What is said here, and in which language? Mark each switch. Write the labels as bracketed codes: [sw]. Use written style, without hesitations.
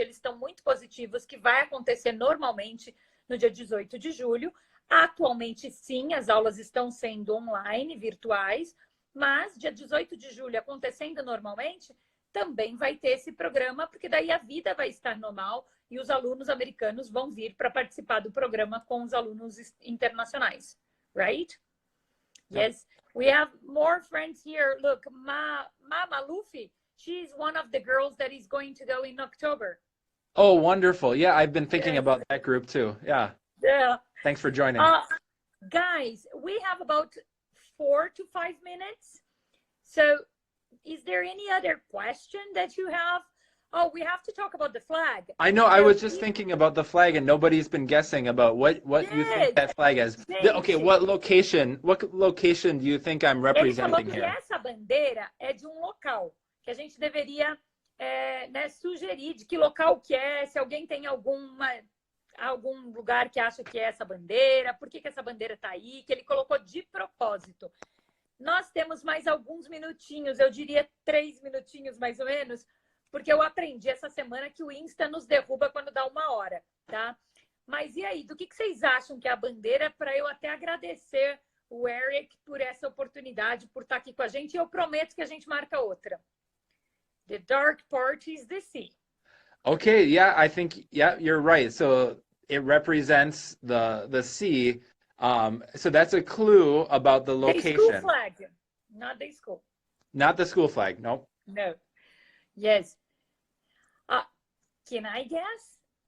[pt] Eles estão muito positivos que vai acontecer normalmente no dia 18 de julho. Atualmente, sim, as aulas estão sendo online, virtuais, Mas, dia 18 de julho, acontecendo normalmente, também vai ter esse programa, porque daí a vida vai estar normal e os alunos americanos vão vir para participar do programa com os alunos internacionais. [en] Right? Yes. We have more friends here. Look, Mama Luffy, she's one of the girls that is going to go in October. Oh, wonderful. Yeah, I've been thinking Yes. about that group too. Yeah. Yeah. Thanks for joining. Guys, we have about 4 to 5 minutes. So is there any other question that you have? Oh, we have to talk about the flag. I know, I was just thinking about the flag and nobody's been guessing about what you think that flag is. Okay, what location do you think I'm representing here? [pt] Essa bandeira é de um local que a gente deveria sugerir de que local que é, se alguém tem algum lugar que acha que é essa bandeira, por que essa bandeira está aí, que ele colocou de propósito. Nós temos mais alguns minutinhos, eu diria 3 minutinhos mais ou menos, porque eu aprendi essa semana que o Insta nos derruba quando dá 1 hora, tá? Mas e aí, do que vocês acham que é a bandeira, para eu até agradecer o Eric por essa oportunidade, por estar aqui com a gente, e eu prometo que a gente marca outra. [en] The dark part is the sea. Okay, yeah, I think, yeah, you're right. So it represents the sea. So that's a clue about the location. The school flag, not the school. Not the school flag, no. No. Yes. Can I guess?